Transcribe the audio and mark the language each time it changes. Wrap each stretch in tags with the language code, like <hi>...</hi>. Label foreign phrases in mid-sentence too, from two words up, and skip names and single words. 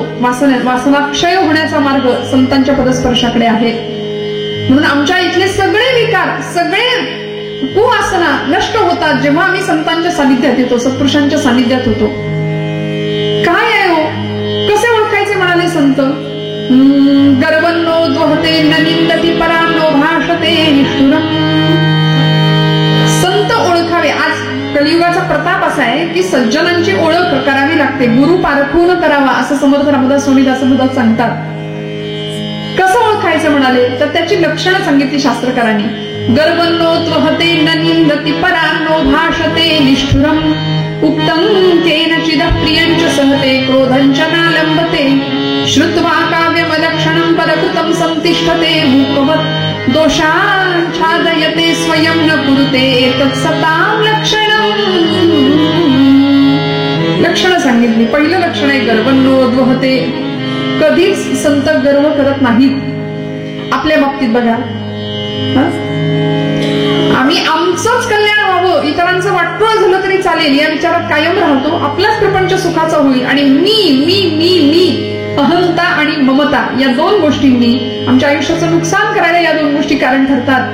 <mr>वासना क्षय होण्याचा मार्ग संतांच्या पदस्पर्शाकडे आहे. म्हणून आमच्या इथले सगळे विकार, सगळे कुवासना नष्ट होतात जेव्हा आम्ही संतांच्या सानिध्यात येतो, सत्पुरुषांच्या सानिध्यात होतो. काय आहे हो? कसे ओळखायचे म्हणाले संत?</mr> <sa>गर्वन्नो द्वहते न निंदती परान्नो भाषते निष्ठुरम्.</sa> <mr>संत ओळखावे. आज कलियुगाचा प्रताप असा आहे की सज्जनांची ओळख करावी लागते. गुरु पारखून करावा असं समर्थ रामदास स्वामी दासबोधात सांगतात. कसं ओळखायचं म्हणाले तर त्याची लक्षणं सांगितली शास्त्रकारांनी.</mr> <sa>गर्वन्नो त्वहते न निंदती परान्नो भाषते निष्ठुरम्, उक्तं केनचिद प्रियञ्च सहते, क्रोधञ्च नालम्बते, श्रुत्वा काव्यमलक्षणं परकृतं संतिष्ठते, मूकवत् दोषाच्छादयते स्वयं न कुरुते तत्सतां लक्षणं.</sa> <mr>लक्षणं सांगितली. पहिलं लक्षण आहे गर्वन्नोद्वहते. कधीच संत गर्व करत नाहीत. आपल्या बाबतीत बघा, आम्ही आमचंच कल्याण व्हावं, इतरांचं वाटोळ झालं तरी चालेल या विचारात कायम राहतो. आपलाच प्रपंच सुखाचा होईल. आणि मी मी मी मी अहंता आणि ममता या दोन गोष्टींनी आमच्या आयुष्याचं नुकसान करायला या दोन गोष्टी कारण ठरतात.</mr>